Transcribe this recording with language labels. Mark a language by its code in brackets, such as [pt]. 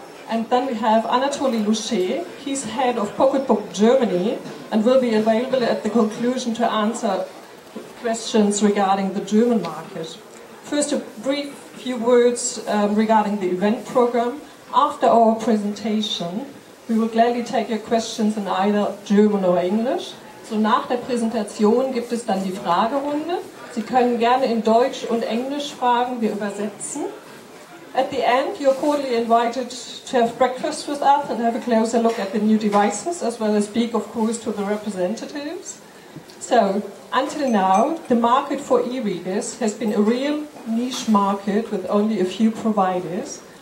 [en] And then we have Anatoly Louchet. He's head of PocketBook Germany and will be available at the conclusion to answer questions regarding the German market. First, a brief few words regarding the event program. After our presentation, we will gladly take your questions in either German or English. [de] So nach der Präsentation gibt es dann die Fragerunde. Sie können gerne in Deutsch und Englisch fragen, wir übersetzen. [en] At the end, you're cordially invited to have breakfast with us and have a closer look at the new devices, as well as speak, of course, to the representatives. So, until now, the market for e-readers has been a real niche market with only a few providers.